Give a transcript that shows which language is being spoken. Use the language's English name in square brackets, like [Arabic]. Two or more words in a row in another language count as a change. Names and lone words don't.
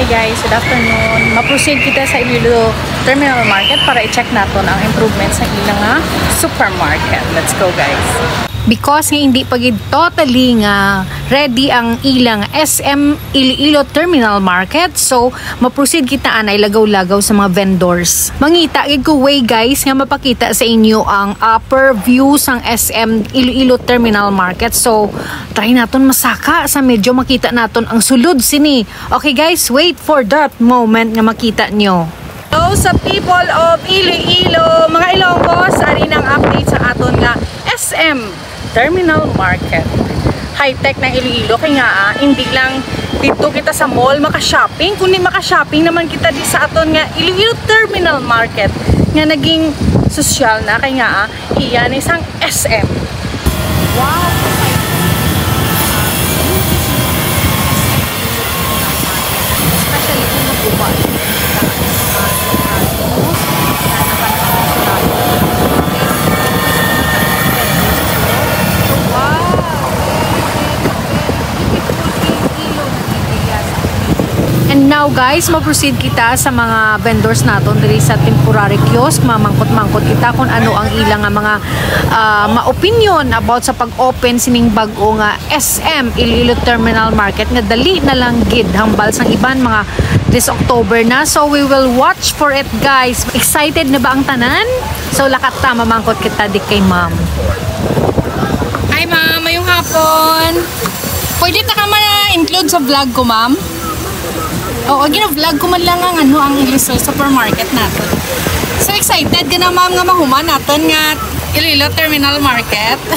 [English] guys, good afternoon. [Hiligaynon] Ma-proceed kita sa Iloilo Terminal Market para i-check natin ang improvements sa ilang supermarket. [English] Let's go guys. [Hiligaynon] Because hindi pa gid totally nga ready ang ilang SM Iloilo Terminal Market, so ma-proceed kita anay lagaw-lagaw sa mga vendors. Mangita gid ko way guys nga mapakita sa inyo ang upper view sang SM Iloilo Terminal Market. So try naton masaka sa medyo makita naton ang sulod sini. [English] Okay guys, wait for that moment [Hiligaynon] nga makita nyo. Hello sa [English] people of Iloilo, [Hiligaynon] mga Ilonggos, ari nang update sa aton nga SM Terminal Market. High-tech ng Iloilo, kaya nga [Filipino] hindi lang dito [Hiligaynon] kita sa mall maka-shopping, kundi maka-shopping naman kita di sa aton nga Iloilo Terminal Market nga naging sosyal na, kaya nga iyan isang SM. [English] Wow! [Hiligaynon] Especially kung nagbuwan. [English] And now guys, [Hiligaynon] ma-proceed kita sa mga vendors naton diri sa temporary kiosk. Mamangkot-mangkot kita kung ano ang ilang mga ma-opinion about sa pag-open sining bag-o nga SM Iloilo Terminal Market nga dali na lang gid hambal sang iban mga [English] this October [Hiligaynon] na. [English] So we will watch for it guys. [Hiligaynon] Excited na ba ang tanan? So lakat ta mamangkot kita di kay ma'am. Hi ma'am, mayong hapon. Pwede ta ka ma-include sa vlog ko ma'am? Oo, gina-vlog ko man lang ang ang Iloilo supermarket natin. So excited ka na ma'am nga mahuman natin nga Iloilo Terminal Market.